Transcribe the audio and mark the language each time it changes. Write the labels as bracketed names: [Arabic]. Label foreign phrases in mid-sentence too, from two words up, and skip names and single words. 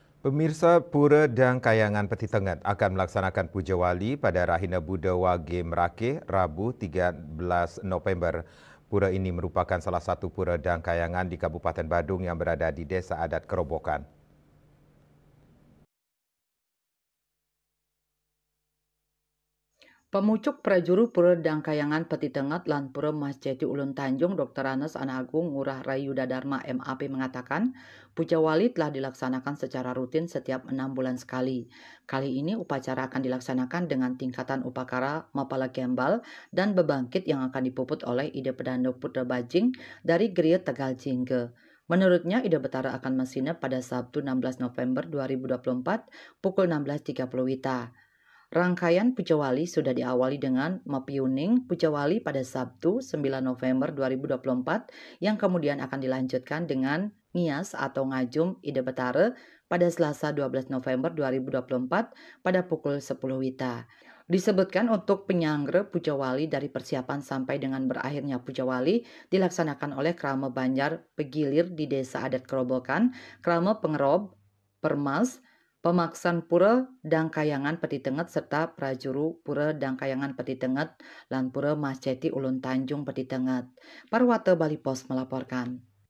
[Indonesian] Pemirsa Pura dan Kayangan Peti Tengah akan melaksanakan Puja Wali pada Rahina Buddha Wage Merake, Rabu 13 November. Pura ini merupakan salah satu pura dan kayangan di Kabupaten Badung yang berada di Desa Adat Kerobokan. Pemucuk Prajuru Pura Dangkayangan Peti Tengat lan Pura Masjedi Ulun Tanjung Dr. Anes Anagung Ngurah Rayuda Dharma MAP mengatakan, Puja Wali telah dilaksanakan secara rutin setiap 6 bulan sekali. Kali ini upacara akan dilaksanakan dengan tingkatan upakara Mapala Gembal dan bebangkit yang akan dipuput oleh Ide Pedando Putra Bajing dari Geria Tegal Jingge. Menurutnya, Ide Betara akan mesinep pada Sabtu 16 November 2024 pukul 16.30 WITA. Rangkaian Puja Wali sudah diawali dengan Mapiuning Puja Wali pada Sabtu 9 November 2024 yang kemudian akan dilanjutkan dengan Ngias atau Ngajum Ide Betara pada Selasa 12 November 2024 pada pukul 10 WITA. Disebutkan untuk penyangre Puja Wali dari persiapan sampai dengan berakhirnya Puja Wali dilaksanakan oleh Krama Banjar Pegilir di Desa Adat Kerobokan, Krama Pengerob, Permas, Pemaksan Pura Dangkayangan Peti Tenget serta Prajuru Pura Dangkayangan Peti Tenget lan Pura Masjeti Ulun Tanjung Peti Tenget. Parwata Bali Pos melaporkan.